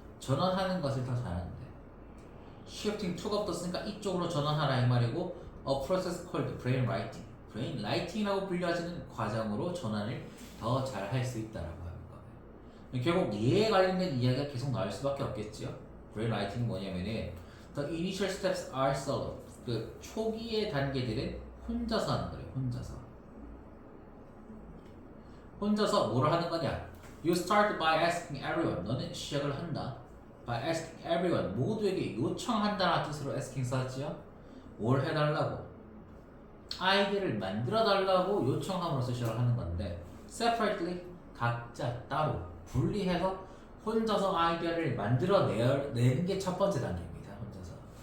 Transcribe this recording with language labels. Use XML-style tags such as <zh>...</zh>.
<ko>전환하는 것을 더 잘한다.</ko> <en>Shifting to</en> <ko>가 없었으니까 이쪽으로 전환하라 이 말이고</ko> <en>A process called brain writing</en> <ko>brain writing이라고 불려지는 과정으로 전환을 더 잘 할 수 있다라고 하는 거예요. 결국 얘에 관련된 이야기가 계속 나올 수밖에 없겠죠. brain writing은 뭐냐면은</ko> <en>The initial steps are solo</en> <ko>그 초기의 단계들은 혼자서 하는 거예요. 혼자서 뭐를 하는 거냐?</ko> <en>You start by asking everyone</en> <ko>너는 시작을 한다.</ko> <en>By asking everyone</en> <ko>모두에게 요청한다는 뜻으로 asking 썼지요. 뭘 해달라고? 아이디를 만들어달라고 요청함으로써 시작을 하는 건데 separately 각자 따로 분리해서 혼자서 아이디어를 만들어내는 게 첫 번째 단계입니다. 혼자서.</ko>